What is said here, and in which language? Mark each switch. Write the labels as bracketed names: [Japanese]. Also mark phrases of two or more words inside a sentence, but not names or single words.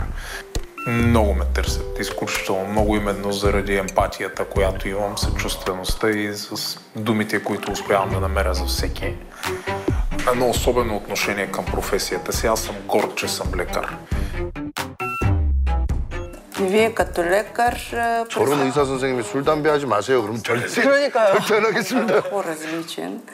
[Bulgarian] Много ме търсят, изключително много, именно заради емпатията, която имам, съчувствеността и с думите, които успявам да намеря за всеки. Едно особено отношение към професията си. Аз съм горд, че съм лекар. Вие като лекар... [Korean] 저런 의사 선생님이 술, 담배 하지 마세요. 그럼 절대 안 하겠습니다. [Bulgarian] По-различен.